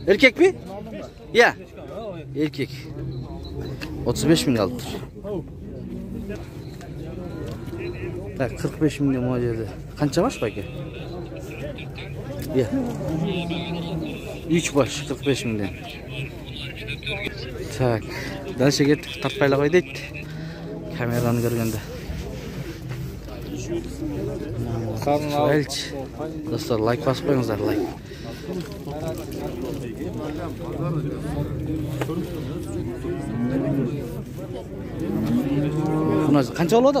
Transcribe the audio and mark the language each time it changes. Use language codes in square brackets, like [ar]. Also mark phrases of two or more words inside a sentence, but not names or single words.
[uz] Erkekmi? Ya. Erkek. 35 mingga olib tur. Tak 45 mingga mo'ljada. Qancha bosh aka? Ya. 3 bosh 45 mingdan. [kk] Так, дальше кеттік, тартпайлы қой дейді. Камераны көргенде. Достар, лайк басып қойыңыздар, лайк. Қанша болады?